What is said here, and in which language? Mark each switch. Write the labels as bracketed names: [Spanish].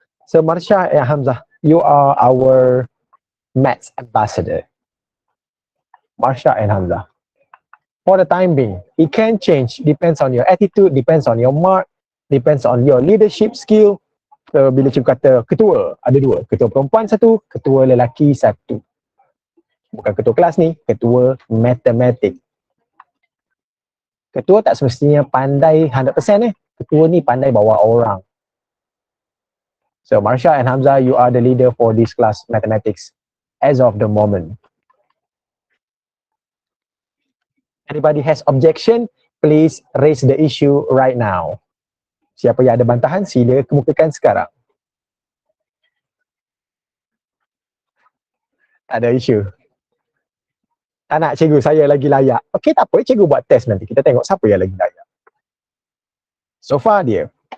[English] So Marsha and Hamzah, you are our Maths ambassador. Marsha and Hamzah. For the time being, it can change. Depends on your attitude, depends on your mark, depends on your leadership skill. [Malay] So bila cikgu kata ketua, ada dua. Ketua perempuan satu, ketua lelaki satu. Bukan ketua kelas ni, ketua matematik. Ketua tak semestinya pandai 100% Ketua ni pandai bawa orang. [English] So Marsha and Hamzah, you are the leader for this class mathematics as of the moment. Anybody has objection, please raise the issue right now. [Malay] Siapa yang ada bantahan, sila kemukakan sekarang. Tak ada isu. Tak nak cikgu, saya lagi layak. Okey, tak apa, cikgu buat test nanti. Kita tengok siapa yang lagi layak. So far dia.